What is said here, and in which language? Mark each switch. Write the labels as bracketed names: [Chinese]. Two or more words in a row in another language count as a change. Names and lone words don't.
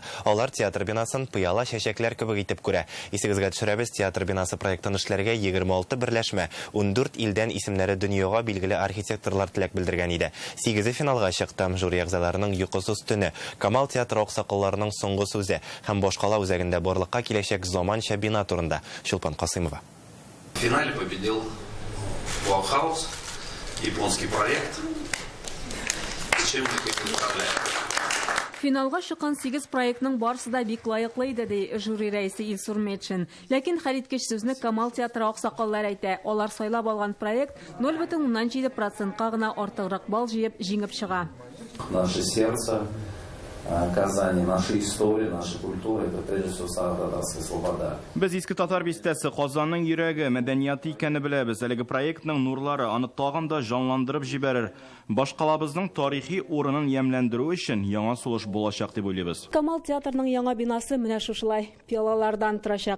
[Tatar] Алар театр бинасын пыяла чәчәкләр кебек итеп күрә. Исегезгә төшерәбез, театр бинасы проектын эшләргә 26 берләшмә, 14 илдән исемнәре дөньяга билгеле архитекторлар теләк белдергән иде. 8 финалга чыкты. Жюри әгъзаларының йокысыз төне, Камал театры аксакалларының соңгы сүзе һәм башкала үзәгендә барлыкка киләчәк заманча бина турында. Шулпан Касыймова. [Russian] В финале победил Ваухаус, японский проект. Чем мы их поздравляем? [Tatar] Финалга чыккан 8 проектның барысы да бик лайыклы иде, ди жюри рәисе Илсур Метшин. Ләкин хәлиткеч сүзне Камал театры аксакаллар әйтә. Алар сайлап алган проект 0,7%-ка гына артыграк балл җыеп җиңеп чыга. [Russian] Наше сердце, Казани, наша история, наша культура, это прежде всего Сардаровская свобода. [Tatar] Без иске татар бистәсе Казанның йөрәге, мәдәнияты икәнне беләбез. Әлеге проектның нурлары аны тагын да жанландырып җибәрер. Башкалабызның тарихи урынын ямьләндерү өчен яңа сулыш булачак дип уйлыйбыз. Камал театрының яңа бинасы менә шушылай пиалалардан торачак.